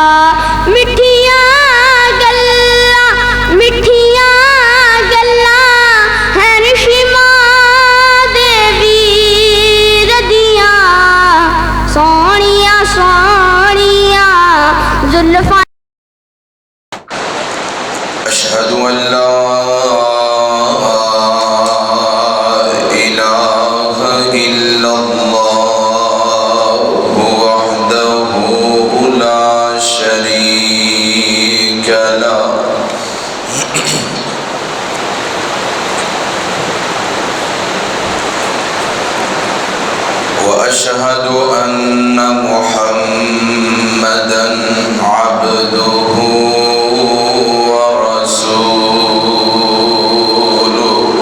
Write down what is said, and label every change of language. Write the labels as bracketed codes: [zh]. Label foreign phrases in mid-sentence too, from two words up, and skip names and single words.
[pa] مٹھیاں گلاں، مٹھیاں گلاں ہین شیما دے ویر دیاں. سوہنیاں سوہنیاں زلفاں. [ar] أشهد أن لا إله إلا الله وحده لا شريك له وأشهد أن محمدًا عبده ورسوله.